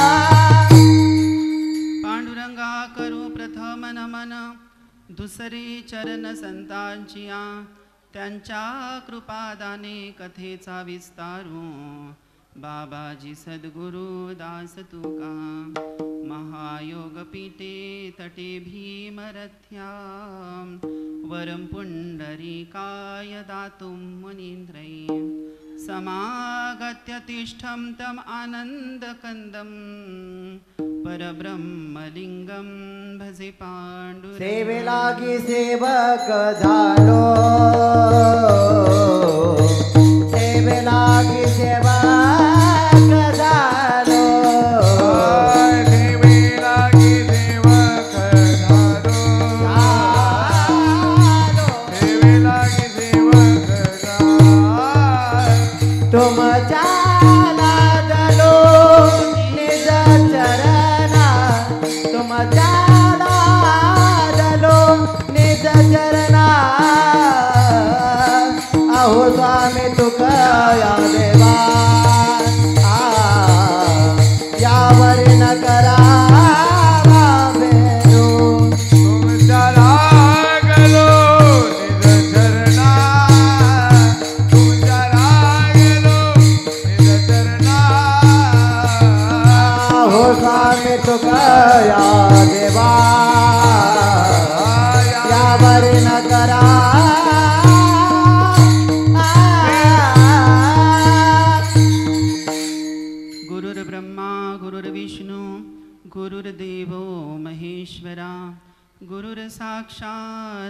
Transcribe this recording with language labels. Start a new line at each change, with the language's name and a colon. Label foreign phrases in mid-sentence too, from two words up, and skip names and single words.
Marathi: पांडुरंगा करू प्रथम नमन दुसरे चरण संतांचिया त्यांच्या कृपादाने कथेचा विस्तारू बाबाजी सद्गुरु दास तुका
Sanskrit: महायोग पीठे तटे भीमरथ्या वरम पुंडरीकाय दातुं मुनींद्रै समागत्य तिष्ठं तम आनंदकंदं परब्रह्मलिंगं भजे पांडुरंग
Marathi: सेवेलागी सेवक झालो सेवेलागी सेवक झालो देवीलागी देवक झालो देवीलागी देवक झालो तुमच्या लादलो निज चरणा तुमच्या लादलो निज चरणा अहो स्वामी तुका या देवा यावरी न करा तुमच्या लागलो निज चरणा तुमच्या लागलो निज चरणा हो स्वामी तुका या देवा यावरी न करा
Sanskrit: गुरुर्ब्रह्मा गुरुर्विष्णू गुरुर्देवो महेश्वरा गुरुर्साक्षात्